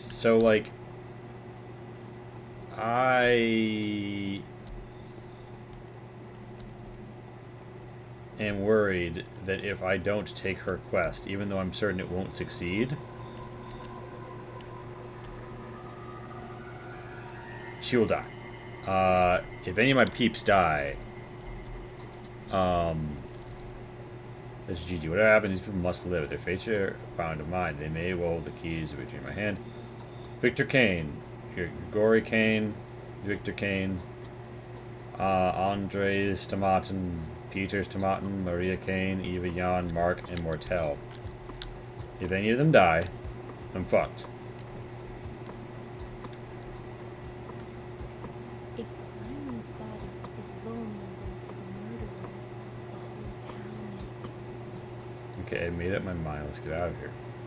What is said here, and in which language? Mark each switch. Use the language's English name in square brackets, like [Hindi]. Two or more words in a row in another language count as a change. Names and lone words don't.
[English] So, like, I am worried that if I don't take her quest, even though I'm certain it won't succeed, she will die. If any of my peeps die, this is GG. Whatever happens, these people must live. Their fates are bound to mine. They may well hold the keys between my hand. Victor Kane. Gregory Kane. Victor Kane. Andres Tomatin. Peter Tomatin. Maria Kane. Eva Jan. Mark. And Mortel. If any of them die, I'm fucked. If Simon's body is vulnerable to the murderer, the whole town is. Okay, I made up my mind. Let's get out of here.